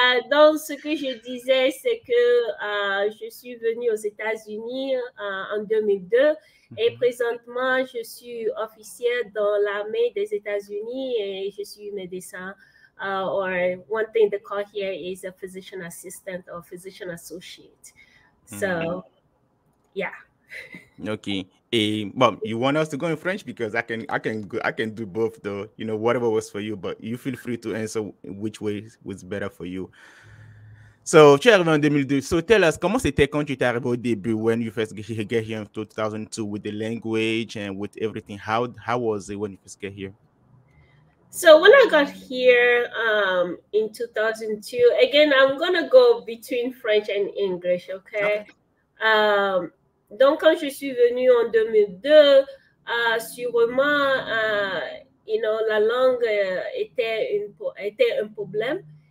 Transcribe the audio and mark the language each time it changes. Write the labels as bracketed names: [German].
[French] Donc, ce que je disais, c'est que je suis venue aux États-Unis en 2002 et présentement, je suis officière dans l'armée des États-Unis et je suis médecin. [English] Or one thing they call here is a physician assistant or physician associate. So, yeah. Okay. Well, you want us to go in French because I can do both though. You know, whatever was for you, but you feel free to answer which way was better for you. So, [French] tu es arrivé en 2002. [English] So, tell us, [French] comment c'était quand tu étais arrivé au début, [English] when you first get here in 2002 with the language and with everything? How was it when you first get here? So when I got here in 2002, again, I'm going to go between French and English, okay? [French] Donc, quand je suis venue en 2002, sûrement, la langue était un problème.